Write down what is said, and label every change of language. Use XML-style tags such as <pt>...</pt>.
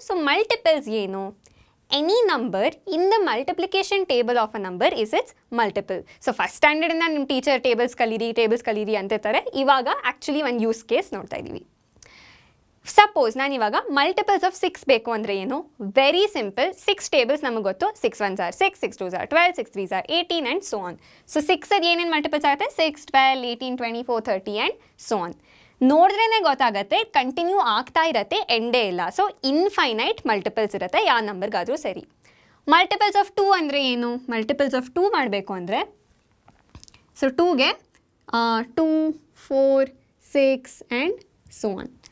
<kn>So multiples ಏನು?</kn> <en>Any number in the multiplication table of a number is its multiple.</en> <kn>So first ಸ್ಟ್ಯಾಂಡರ್ಡಿಂದ ನಿಮ್ಮ teacher tables ಕಲೀರಿ ಅಂತಿರ್ತಾರೆ. ಇವಾಗ actually ಒಂದು use case ನೋಡ್ತಾ ಇದ್ದೀವಿ. ಸಪೋಸ್ ನಾನು ಇವಾಗ ಮಲ್ಟಿಪಲ್ಸ್ ಆಫ್ 6 ಬೇಕು ಅಂದರೆ ಏನು?</kn> <en>Very simple.</en> <kn>6 ಟೇಬಲ್ಸ್ ನಮಗೆ ಗೊತ್ತು.</kn> <en>6 1s are 6, 6 2s are 12, 6 3s are 18 and so on.</en> <kn>So 6 ಅದು ಏನೇನು ಮಲ್ಟಿಪಲ್ಸ್ ಆಗುತ್ತೆ? 6, 12, 18, 24, 30</kn> <en>And so on.</en> <kn>ನೋಡಿದ್ರೇ ಗೊತ್ತಾಗುತ್ತೆ, ಕಂಟಿನ್ಯೂ ಆಗ್ತಾ ಇರುತ್ತೆ, ಎಂಡೇ ಇಲ್ಲ. ಸೊ ಇನ್ಫೈನೈಟ್ ಮಲ್ಟಿಪಲ್ಸ್ ಇರುತ್ತೆ ಯಾವ ನಂಬರ್ಗಾದರೂ ಸರಿ. ಮಲ್ಟಿಪಲ್ಸ್ ಆಫ್ 2 ಅಂದರೆ ಏನು? ಮಲ್ಟಿಪಲ್ಸ್ ಆಫ್ 2 ಮಾಡಬೇಕು ಅಂದರೆ ಸೊ 2ಗೆ 2, 4, 6 ಆ್ಯಂಡ್ ಸೋ ಆನ್.</kn>